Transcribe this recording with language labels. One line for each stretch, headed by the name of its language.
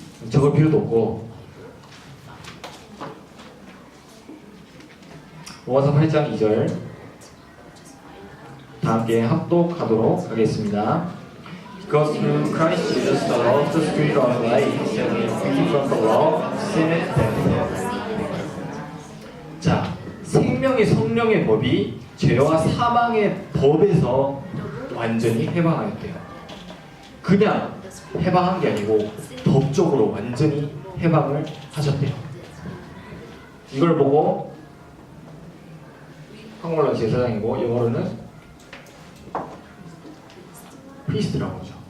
Korean: 적을 필요도 없고. 로마서 8장 2절 다 함께 합독하도록 하겠습니다.
English: Because through Christ Jesus, the law of the Spirit of life, set me free from the law of sin and death.
Korean: 자, 생명의 성령의 법이 죄와 사망의 법에서 완전히 해방하였대요. 그냥 해방한 게 아니고 법적으로 완전히 해방을 하셨대요. 이걸 보고 한국말로 제사장이고 영어로는 프리스트라고 하죠.